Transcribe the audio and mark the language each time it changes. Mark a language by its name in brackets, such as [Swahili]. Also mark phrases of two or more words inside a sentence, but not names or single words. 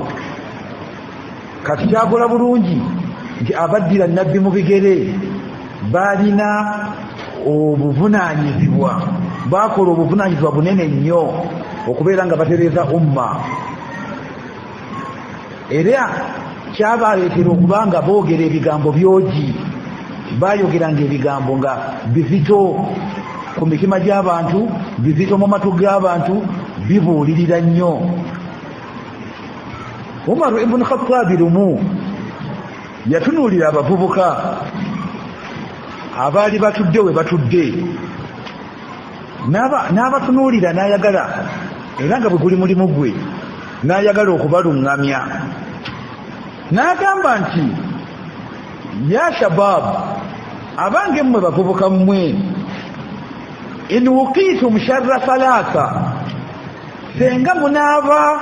[Ganda] Kati kyakola bulungi nti abaddira nabbi mu bigere balina obuvunaanyizibwa, bakola obuvunaanyizibwa bunene nnyo okubeera nga batereeza umma, era kyabaleetera okuba nga boogera ebigambo byogi, bayogeranga ebigambo nga bizito ku mitima gy'abantu, bizito mu matu g'abantu, bibuulirira nnyo. Umar ibn Khattab lumu yatunuulira abavubuka abaali batudde we batudde, n'abatunuulira n'ayagala, era nga bwe guli mulimu gwe, n'ayagala okubalungamya. N'agamba nti, [Arabic] يا شباب, [Ganda] abange mmwe bavubuka mmwe, [Arabic] إن وقيتم شر ثلاثة, [Ganda] senga munaaba